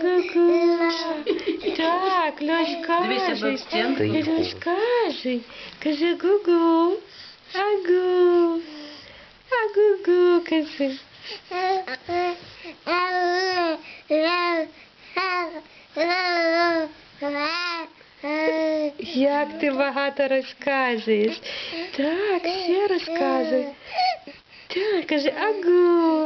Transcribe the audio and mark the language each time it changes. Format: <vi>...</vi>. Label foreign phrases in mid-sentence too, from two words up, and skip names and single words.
<uk>Агу-гу. Так, Льош, Дивися кажи. до стінки. Льош, кажи. Кажи агу-гу. Агу. Агу-гу, кажи. Як ти багато розказуєш. Так, ще розказуй. Так, кажи агу.</uk>